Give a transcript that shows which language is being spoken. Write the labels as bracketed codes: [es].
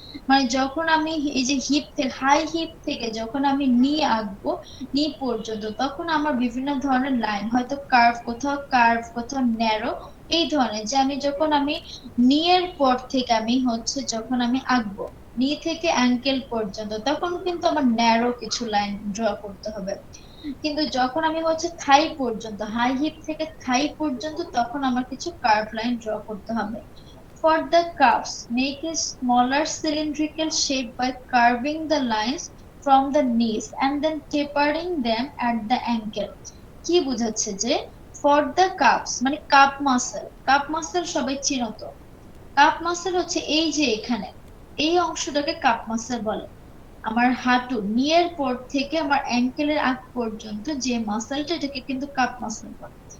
[bn] মানে যখন আমি এই যে হিপ থেকে, হাই হিপ থেকে যখন আমি নি আঁকবো, নি পর্যন্ত, তখন আমার বিভিন্ন ধরনের লাইন, হয়তো কার্ভ কোথাও ন্যারো, এই ধরনের, যে আমি যখন আমি নিয়ের পর থেকে আমি হচ্ছে যখন আমি আঁকবো নি থেকে অ্যাঙ্কেল পর্যন্ত, তখন কিন্তু আমার ন্যারো কিছু লাইন ড্র করতে হবে। কিন্তু যখন আমি হচ্ছে থাই পর্যন্ত, হাই হিপ থেকে থাই পর্যন্ত, তখন আমার কিছু কার্ভ লাইন ড্র করতে হবে। [en] For the calves, make a smaller cylindrical shape by carving the lines from the knees and then tapering them at the ankle. [bn] কি বোঝাচ্ছে যে [en] for the cups [bn] মানে কাপ মাসেল সবাই চিনো তো। কাপ মাসেল হচ্ছে এই যে এখানে এই অংশটাকে কাপ মাসেল বলে। আমার হাঁটু নিয়ের পর থেকে আমার অ্যাঙ্কেলের আগ পর্যন্ত যে মাসেলটা, এটাকে কিন্তু কাপ মাসেল বলে।